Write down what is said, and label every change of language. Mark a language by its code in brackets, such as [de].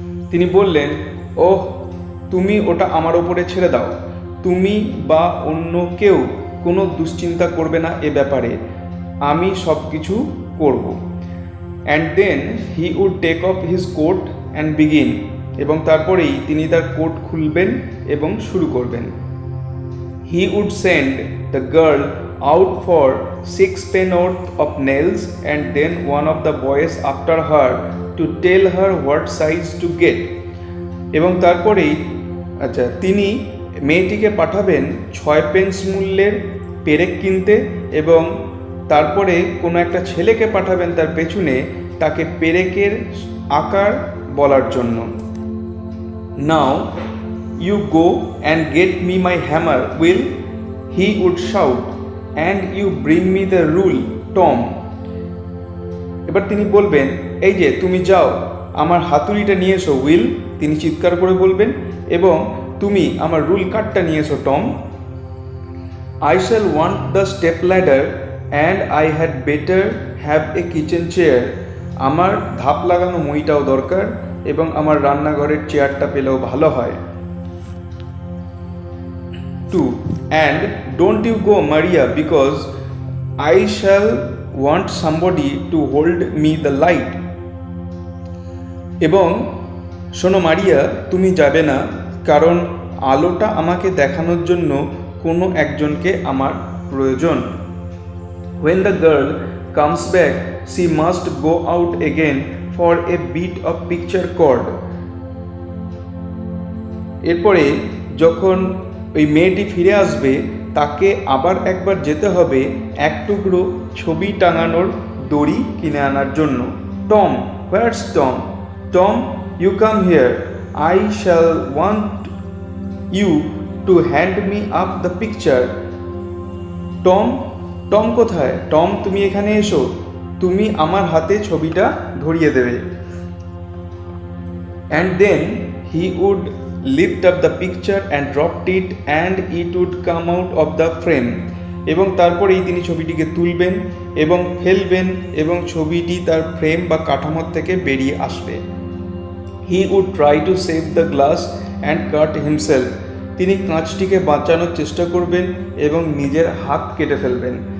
[bn] তিনি বললেন, ওহ, তুমি ওটা আমার ওপরে ছেড়ে দাও, তুমি বা অন্য কেউ কোনো দুশ্চিন্তা করবে না এ ব্যাপারে, আমি সব কিছু করব। [en] And then he would take off his coat and begin. [bn] এবং তারপরেই তিনি তার কোট খুলবেন এবং শুরু করবেন। [en] He would send the girl out for 6 pennorth of nails and then one of the boys after her to tell her what size to get. [bn] এবং তারপরেই তিনি মেয়েটিকে পাঠাবেন 6 পেন্স মূল্যের পেরেক কিনতে, এবং তারপরে কোনো একটা ছেলেকে পাঠাবেন তার পেছনে তাকে পেরেকের আকার বলার জন্য। [en] Now you go and get me my hammer, Will, he would shout, and you bring me the rule, Tom. [bn] এবার তিনি বলবেন, এই যে তুমি যাও আমার হাতুড়িটা নিয়ে এসো উইল, তিনি চিৎকার করে বলবেন, এবং তুমি আমার রুল কাঠটা নিয়ে এসো Tom. [en] I shall want the step ladder and I had better have a kitchen chair. [bn] আমার ধাপ লাগানো মইটাও দরকার এবং আমার রান্নাঘরের চেয়ারটা পেলেও ভালো হয়। 2. [en] And don't you go, Maria, because I shall want somebody to hold me the light. [bn] এবং শোনো মারিয়া, তুমি যাবে না, কারণ আলোটা আমাকে দেখানোর জন্য কোনো একজনকে আমার প্রয়োজন। [en] When the girl comes back, she must go out again for a bit of picture cord. [bn] এরপরে যখন ওই মেয়েটি ফিরে আসবে তাকে আবার একবার যেতে হবে এক টুকরো ছবি টাঙানোর দড়ি কিনে আনার জন্য। [en] Tom, what's Tom? Tom, you come here, I shall want you to hand me up the picture. [bn] Tom, Tom কোথায়? টম, তুমি এখানে এসো, তুমি আমার হাতে ছবিটা ধরিয়ে দেবে। [en] And then he would lift up the picture and dropped it and it would come out of the frame. [bn] এবং তারপরেই তিনি ছবিটিকে তুলবেন এবং ফেলবেন এবং ছবিটি তার ফ্রেম বা কাঠামো থেকে বেরিয়ে আসবে। [en] he would try to save the glass and cut himself, [bn] তিনি কাঁচটিকে বাঁচানোর চেষ্টা করবেন এবং নিজের হাত কেটে ফেলবেন।